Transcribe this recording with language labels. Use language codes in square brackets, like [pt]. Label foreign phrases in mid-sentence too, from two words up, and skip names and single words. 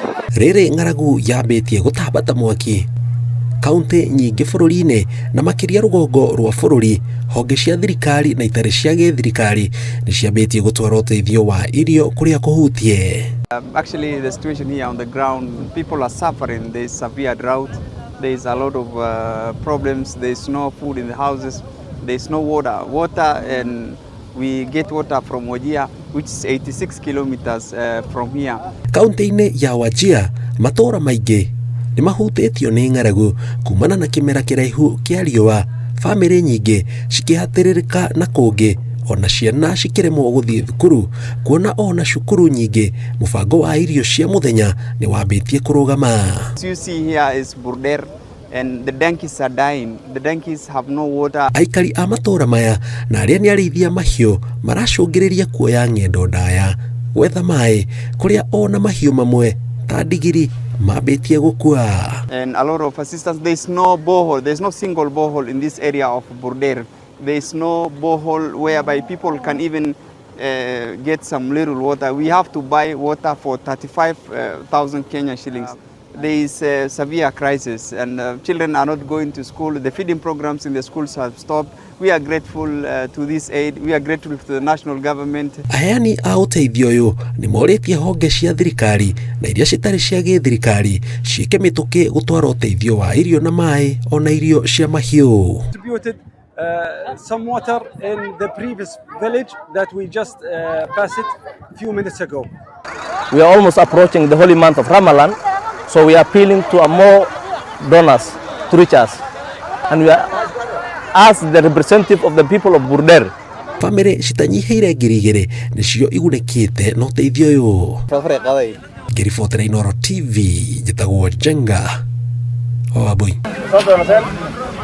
[ki] Rĩrĩ ng'aragu yambĩtie gũtambata mwaki kaunti nyingĩ bũrũri-inĩ na makĩria rũgongo rwa bũrũri. Honge cia thirikari na itarĩ cia gĩthirikari nĩ ciambĩtie gũtwara ũteithio wa irio kũrĩa kũhutie. [en] Actually, the situation here on the ground, people are suffering. There is severe drought. There is a lot of problems. There is no food in the houses. There is no water, and we get water from Wajir, which is 86 kilometers from here. [ki] Kaunti-inĩ ya Wajir, matũũra maingĩ nĩ mahutĩtio nĩ ng'aragu kumana na kĩmera kĩraihu kĩa riũa. Famĩlĩ nyingĩ cikĩhatĩrĩrĩka na kũngĩ, ona ciana cikĩremwo gũthiĩ thukuru, kuona ona cukuru nyingĩ mũbango wa irio cia mũthenya nĩ wambĩtie kũrũgama. [en] You see here is Burder, and the donkeys are dying. The donkeys have no water. [ki] Aikari a matũũra maya na arĩa nĩ arĩithia mahiũ maracũngĩrĩria kuoya ng'endo ndaya gwetha maĩ kũrĩa ona mahiũ mamwe ta ndigiri mambĩtie gũkua. [en] And a lot of assistance. There is no borehole. There is no single borehole in this area of Burder. There is no borehole whereby people can even get some little water. We have to buy water for 35,000 Kenyan shillings. There is a severe crisis, and children are not going to school. The feeding programs in the schools have stopped. We are grateful to this aid. We are grateful to the national government. [ki] Aheani a ũteithio ũyũ nĩ morĩtie honge cia thirikari na iria citarĩ cia gĩthirikari ciĩke mĩtũkĩ gũtwara ũteithio wa irio na maĩ ona irio cia mahiũ. [en] Some water in the previous village that we just passed it a few minutes ago. We are almost approaching the holy month of Ramadan, so we are appealing to more donors to reach us, and we are as the representative of the people of Burder. [ki] Famĩlĩ citanyiheire ngiri igĩrĩ nĩcio igunĩkĩte na ũteithio ũyũ. Ngĩribotera Inooro TV, njĩtagwo Jenga Wambui.